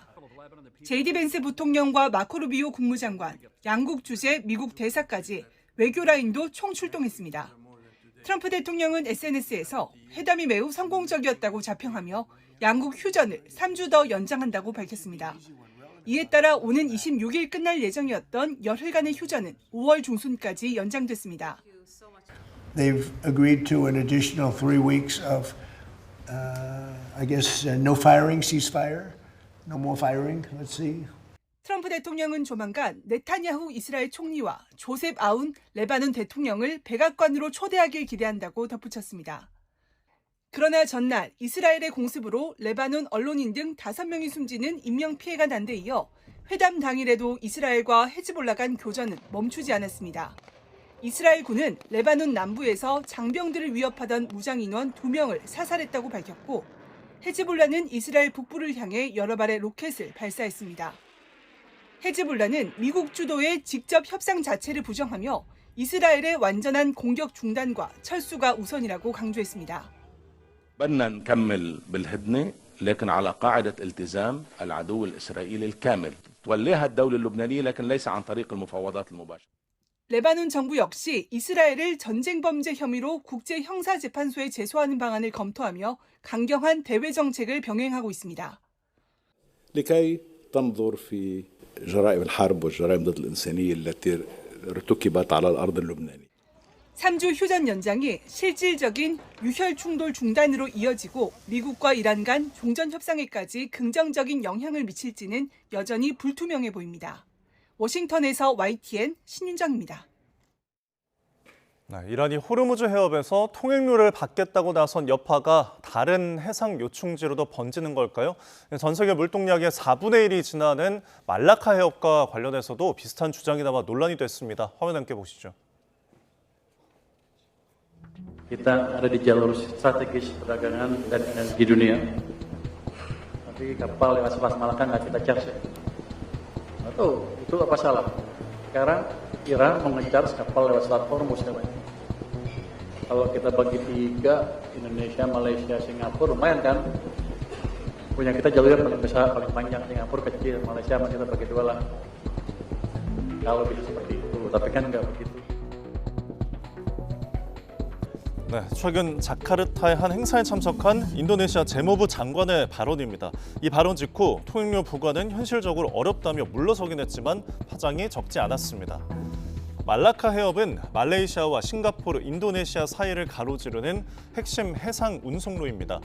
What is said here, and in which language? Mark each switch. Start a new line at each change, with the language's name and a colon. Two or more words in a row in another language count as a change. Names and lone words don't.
Korean: 제이디 벤스 부통령과 마코 루비오 국무장관, 양국 주재 미국 대사까지 외교 라인도 총출동했습니다. 트럼프 대통령은 SNS에서 회담이 매우 성공적이었다고 자평하며 양국 휴전을 3주 더 연장한다고 밝혔습니다. 이에 따라 오는 26일 끝날 예정이었던 열흘간의 휴전은 5월 중순까지 연장됐습니다.
English: They've agreed to an additional 3 weeks of, no firing, ceasefire, no more firing. Let's see.
Korean: 트럼프 대통령은 조만간 네타냐후 이스라엘 총리와 조셉 아운 레바논 대통령을 백악관으로 초대하길 기대한다고 덧붙였습니다. 그러나 전날 이스라엘의 공습으로 레바논 언론인 등 5명이 숨지는 인명피해가 난 데 이어 회담 당일에도 이스라엘과 헤즈볼라 간 교전은 멈추지 않았습니다. 이스라엘군은 레바논 남부에서 장병들을 위협하던 무장인원 2명을 사살했다고 밝혔고 헤즈볼라는 이스라엘 북부를 향해 여러 발의 로켓을 발사했습니다. 헤즈볼라는 미국 주도의 직접 협상 자체를 부정하며 이스라엘의 완전한 공격 중단과 철수가 우선이라고 강조했습니다.
Arabic: بدنا نكمل بالهدنة لكن على قاعدة التزام العدو الإسرائيلي الكامل توليها الدولة اللبنانية لكن ليس عن طريق المفاوضات المباشرة.
Korean: 레바논 정부 역시 이스라엘을 전쟁 범죄 혐의로 국제 형사재판소에 제소하는 방안을 검토하며 강경한 대외 정책을 병행하고 있습니다.
Arabic: لكي تنظر في جرائم الحرب والجرائم ضد الإنسانية التي ارتكبت على الأرض اللبنانية.
Korean: 3주 휴전 연장이 실질적인 유혈 충돌 중단으로 이어지고 미국과 이란 간 종전 협상에까지 긍정적인 영향을 미칠지는 여전히 불투명해 보입니다. 워싱턴에서 YTN 신윤정입니다. 이란이 호르무즈 해협에서 통행료를 받겠다고 나선 여파가 다른 해상 요충지로도 번지는 걸까요? 전 세계 물동량의 4분의 1이 지나는 말라카 해협과 관련해서도 비슷한 주장이 나와 논란이 됐습니다. 화면 함께 보시죠.
Indonesian: Kita ada di jalur strategis perdagangan dan energi dunia. Tapi kapal lewat Selat Malaka nggak kita charge. Atau itu apa salah? Sekarang Iran mengejar kapal lewat Selat Hormuz katanya. Kalau kita bagi 3, Indonesia, Malaysia, Singapura, lumayan kan? Punya kita jalurnya paling besar, paling panjang. Singapura kecil, Malaysia kita bagi 2 lah. Kalau bisa seperti itu, tapi kan nggak begitu.
Korean: 최근 자카르타의 한 행사에 참석한 인도네시아 재무부 장관의 발언입니다. 이 발언 직후 통행료 부과는 현실적으로 어렵다며 물러서긴 했지만 파장이 적지 않았습니다. 말라카 해협은 말레이시아와 싱가포르, 인도네시아 사이를 가로지르는 핵심 해상 운송로입니다.